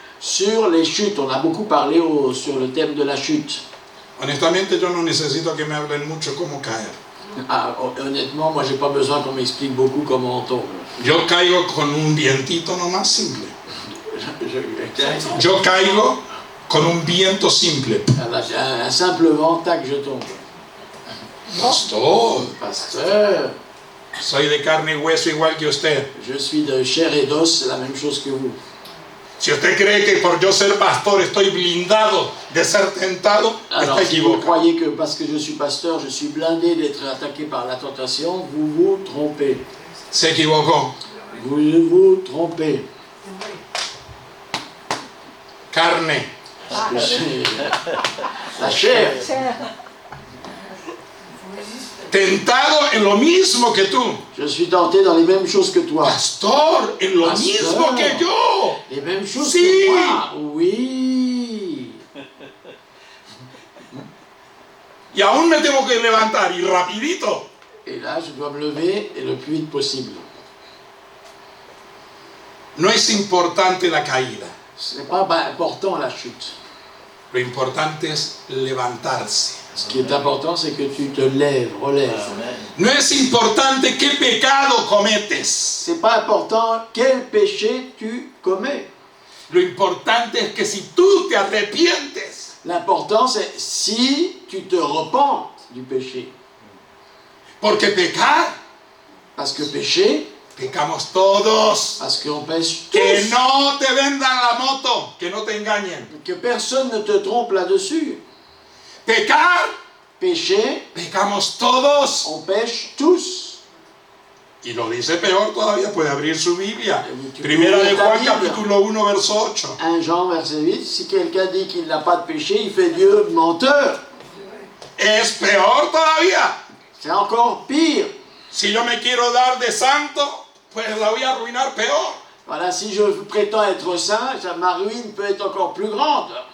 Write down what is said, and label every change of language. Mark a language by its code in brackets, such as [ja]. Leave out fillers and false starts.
[fr] Sur les chutes, on a beaucoup parlé sur le thème de la chute. [es] Honestamente yo no necesito que me hablen mucho cómo caer. [fr] Ah, honnêtement, moi j'ai pas besoin qu'on m'explique beaucoup comment on tombe. [es] Yo caigo con un vientito nomás simple. Yo caigo con un viento simple. [fr] Un simple vent, tac, je tombe. [es] Pastor, [fr] Pasteur, [es] soy de carne y hueso igual que usted. [fr] je suis de chair et d'os, c'est la même chose que vous. [es] Si usted cree que por yo ser pastor estoy blindado de ser tentado, [fr] Alors, [es] está [fr] si vous [es] equivocado. [fr] croyez que parce que je suis pasteur, je suis blindé d'être attaqué par la tentation, vous vous trompez. [es] Se equivocó. [fr] Vous vous trompez. [es] Carne. [fr] Parce que c'est la chair. [es] Tentado en lo mismo que tú. [fr] Je suis tenté dans les mêmes choses que toi. [es] Pastor, en lo Pastor. mismo que yo. [fr] Les mêmes choses [es] Si. [fr] que moi. Oui. [es] Y aún me tengo que levantar y rapidito. [fr] Et là, je dois me lever et le plus vite possible. [es] No es importante la caída. [fr] Ce n'est pas important la chute. [es] Lo importante es levantarse. [fr] Ce qui est important, c'est que tu te lèves, relèves. [es] No es importante qué pecado cometes. [fr] C'est pas important quel péché tu commets. [es] Lo importante es que si tú te arrepientes, [fr] L'important, c'est si tu te repens du péché. [es] porque pecar [fr] Parce que péché, [es] pecamos todos. [fr] parce qu'on pêche [es] Que [fr] tous. [es] no te vendan la moto, que no te engañen. [fr] Que personne ne te trompe là-dessus. [es] Pecar, [fr] Péché, [es] pecamos todos. [fr] on pêche tous. [es] Y lo dice peor todavía, puede abrir su Biblia. [fr] Tu [es] Primera de [fr] ouvres ta [es] Juan, [fr] Bible. [es] capítulo 1, verso 8. [fr] 1 Jean verset 8, si quelqu'un dit qu'il n'a pas de péché, il fait Dieu menteur. [es] Es peor todavía. [fr] C'est encore pire. [es] Si yo me quiero dar de santo, pues la voy a arruinar peor. [fr] Voilà, si je prétends être saint, ma ruine peut être encore plus grande.